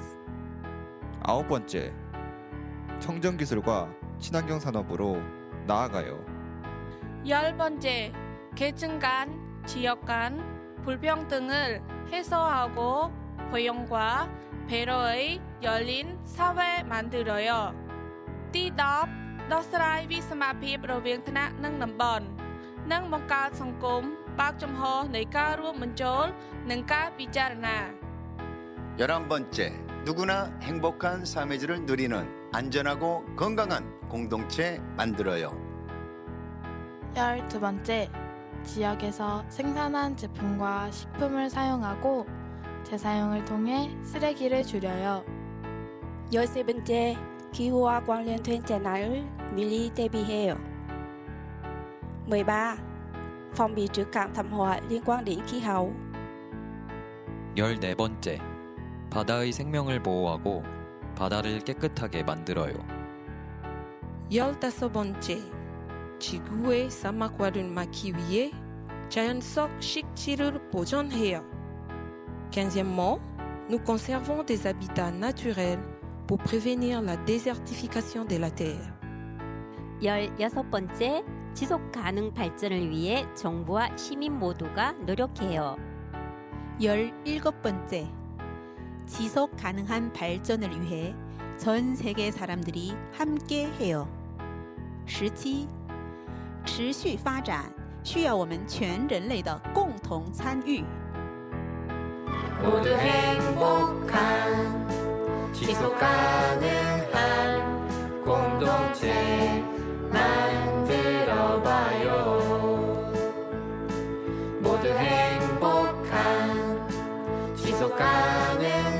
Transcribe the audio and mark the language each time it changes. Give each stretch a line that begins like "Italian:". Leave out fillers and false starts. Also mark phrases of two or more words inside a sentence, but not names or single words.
Korean: 아홉 번째, 청정기술과 친환경 산업으로 나아가요. 열 번째, 계층 간, 지역 간 불평등을 해소하고 포용과 배려의 열린 사회 만들어요.
Khmer: Tí 10 ដោះស្រាយវិសមភាពរវាងថ្នាក់និងតំបន់និងបង្កើតសង្គមបើកចំហនៃការរួមបញ្ចូលនិងការពិចារណា
Korean: 11번째, 누구나 행복한 삶의 질을 누리는 안전하고 건강한 공동체 만들어요. 12번째, 지역에서 생산한 제품과 식품을 사용하고 재사용을 통해 쓰레기를 줄여요. 13번째, 기후와 관련된 재난을 미리 대비해요.
Vietnamese: 13. phòng bị trước các thảm họa liên quan đến khí hậu.
Korean: 14번째, 바다의 생명을 보호하고 바다를 깨끗하게 만들어요. 15번째, 지구의 사막화를 막기 위해 자연 속 식지를 보존해요.
French: 15e, nous conservons des habitats naturels pour prévenir la désertification de la terre.
Korean: 16번째, 지속 가능 발전을 위해 정부와 시민 모두가 노력해요. 17번째, 지속 가능한 발전을 위해 전 세계 사람들이 함께 해요.
Chinese: 17, 持续发展需要我们全人类的共同参与。
Korean: 모두 행복한 지속 가능한 공동체 만들어봐요. 모두 행복한 지속 가능한